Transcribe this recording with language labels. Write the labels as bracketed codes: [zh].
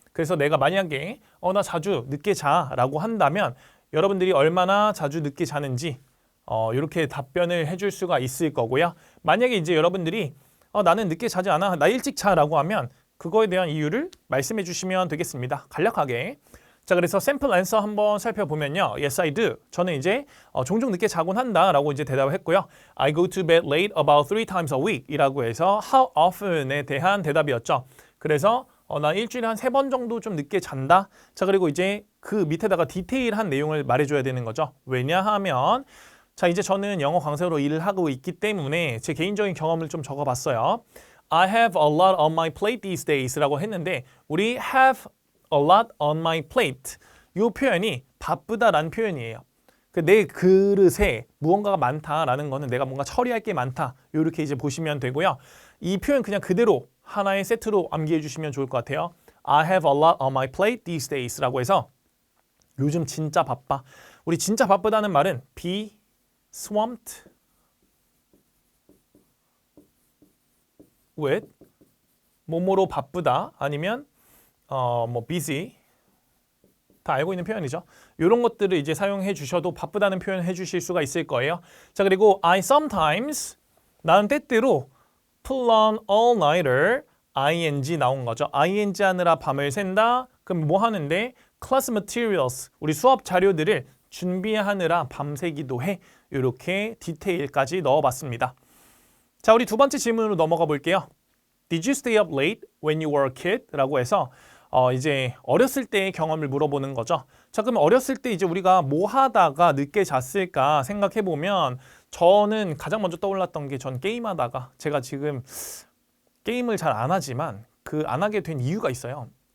[ko] 그래서 내가 만약에 나 자주 늦게 자라고 한다면 여러분들이 얼마나 자주 늦게 자는지 이렇게 답변을 해줄 수가 있을 거고요. 만약에 이제 여러분들이 나는 늦게 자지 않아, 나 일찍 자라고 하면 그거에 대한 이유를 말씀해 주시면 되겠습니다. 간략하게. 자, 그래서 샘플 앤서 한번 살펴보면요. [en] Yes, I do. [ko] 저는 이제 종종 늦게 자곤 한다 라고 이제 대답을 했고요. [en] I go to bed late about 3 times a week [ko] 이라고 해서 [en] how often에 대한 대답이었죠. [ko] 그래서 나 일주일에 한 3번 정도 좀 늦게 잔다. 자, 그리고 이제 그 밑에다가 디테일한 내용을 말해줘야 되는 거죠. 왜냐하면 자, 이제 저는 영어 강사로 일을 하고 있기 때문에 제 개인적인 경험을 좀 적어봤어요. [en] I have a lot on my plate these days [ko] 라고 했는데 우리 [en] have a lot on my plate [ko] 이 표현이 바쁘다라는 표현이에요. 내 그릇에 무언가가 많다라는 거는 내가 뭔가 처리할 게 많다 이렇게 이제 보시면 되고요. 이 표현 그냥 그대로 하나의 세트로 암기해 주시면 좋을 것 같아요. [en] I have a lot on my plate these days [ko] 라고 해서 요즘 진짜 바빠. 우리 진짜 바쁘다는 말은 [en] be swamped with [ko] 뭐뭐로 바쁘다 아니면 뭐 busy 다 알고 있는 표현이죠. 이런 것들을 이제 사용해 주셔도 바쁘다는 표현 해 주실 수가 있을 거예요. 자, 그리고 [en] I sometimes [ko] 나는 때때로 [en] pull on all-nighter ing [ko] 나온 거죠. ing 하느라 밤을 샌다. 그럼 뭐 하는데 class materials 우리 수업 자료들을 준비하느라 밤새기도 해. 이렇게 디테일까지 넣어봤습니다. 자, 우리 두 번째 질문으로 넘어가 볼게요. [en] Did you stay up late when you were a kid? [ko] 라고 해서 이제 어렸을 때의 경험을 물어보는 거죠. 자, 그럼 어렸을 때 이제 우리가 뭐 하다가 늦게 잤을까 생각해 보면 저는 가장 먼저 떠올랐던 게 전 게임하다가 제가 지금 게임을 잘 안 하지만 그 안 하게 된 이유가 있어요.